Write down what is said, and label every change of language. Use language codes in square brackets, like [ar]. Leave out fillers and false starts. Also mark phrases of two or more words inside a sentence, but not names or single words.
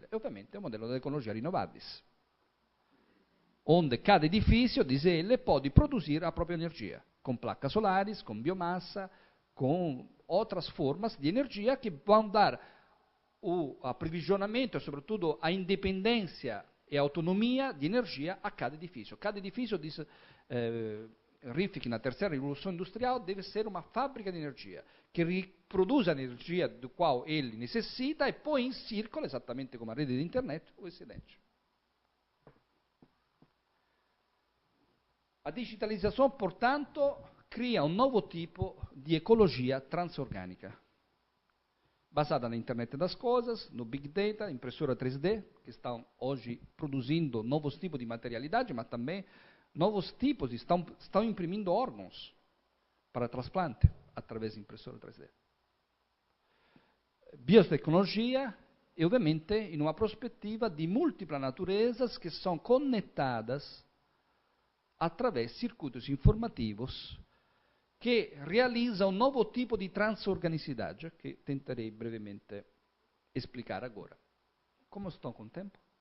[pt] E, ovviamente, é o modelo da ecologia renováveis, onde cada edifício, diz ele, pode produzir a própria energia, com placas solares, com biomassa, com outras formas de energia que vão dar o aprovisionamento e, sobretudo, a independência e a autonomia de energia a cada edifício. Cada edifício, diz Rifkin, na terceira revolução industrial, deve ser uma fábrica de energia, que produz a energia do qual ele necessita e põe em círculo, [it] esattamente come a rete di internet, o excedente. [pt] A digitalização, portanto, cria um novo tipo de ecologia transorgânica, basada na internet das coisas, no big data, impressora 3D, que estão hoje produzindo novos tipos de materialidade, mas também novos tipos, estão imprimindo órgãos para transplante através de impressora 3D. Biotecnologia e, ovviamente, [it] in una prospettiva di [pt] múltiplas naturezas que são conectadas através de circuitos informativos que realizam um novo tipo de transorganicidade que tentarei brevemente explicar agora. Como estão com o tempo?